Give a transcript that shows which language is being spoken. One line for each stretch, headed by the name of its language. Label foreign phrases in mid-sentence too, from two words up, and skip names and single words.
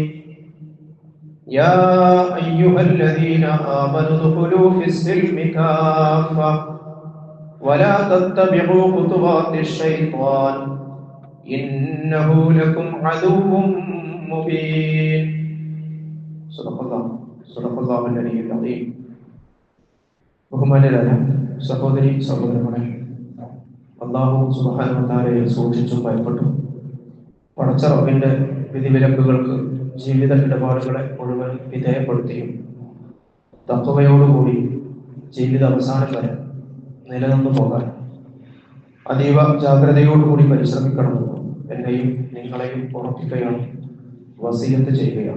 Arabic: يا أيها الذين آمنوا ادخلوا في السلم كافة ولا تتبعوا خطوات الشيطان إنه لكم عدو مبين. صدق الله العلي العظيم.
Malayalam: ബഹുമാന്യരായ സഹോദരി സഹോദരന്മാരെ,
Arabic: الله سبحانه وتعالى
Malayalam: സൂക്ഷിച്ചും ഭയപ്പെട്ടും പടച്ച റബ്ബിന്റെ വിധിവിലക്കുകൾക്ക് ജീവിത ഇടപാടുകളെ മുഴുവൻ വിധേയപ്പെടുത്തിയും തഖ്വയോടുകൂടി ജീവിത അവസാനം വരെ നിലനിന്നു പോകാൻ അതീവ ജാഗ്രതയോടുകൂടി പരിശ്രമിക്കണമെന്ന് എന്നെയും നിങ്ങളെയും ഉറപ്പിക്കുകയാണ്, വസിയത്ത് ചെയ്യുകയാണ്.